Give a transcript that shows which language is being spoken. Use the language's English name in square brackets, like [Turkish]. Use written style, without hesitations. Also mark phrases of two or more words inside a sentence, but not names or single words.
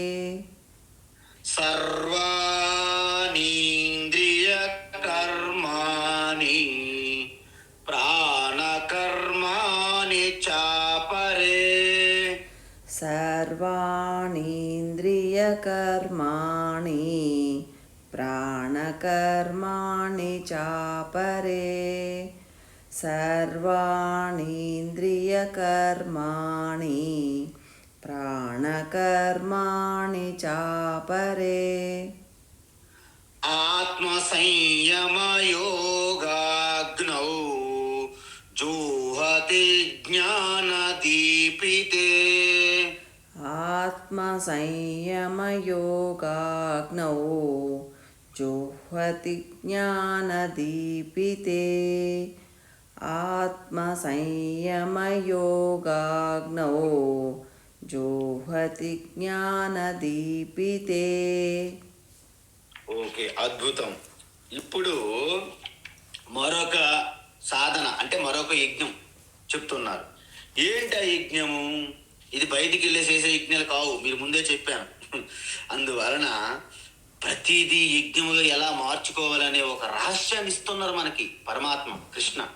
[Sanskrit] సర్వాణీంద్రియ కర్మాణి ప్రాణకర్మాణి చాపరే. సర్వాణీంద్రియ కర్మాణి ప్రాణకర్మాణి చాపరే. सर्वाणीन्द्रियकर्माणि प्राणकर्माणि चापरे आत्मसंयमयोगाग्नौ जुह्वति ज्ञानदीपिते आत्मसंयमयोगाग्नौ जुह्वति ज्ञानदीपिते आत्मसंयमयोगाग्नौ जुह्वति ज्ञानदीपिते. [Telugu] ఓకే, అద్భుతం. ఇప్పుడు మరొక సాధన అంటే మరొక యజ్ఞం చెప్తున్నారు. ఏంటి ఆ యజ్ఞము? ఇది బయటికి వెళ్ళే చేసే యజ్ఞాలు కావు, మీరు ముందే చెప్పాను. అందువలన ప్రతిదీ యజ్ఞముగా ఎలా మార్చుకోవాలనే ఒక రహస్యాన్ని ఇస్తున్నారు మనకి పరమాత్మ కృష్ణ.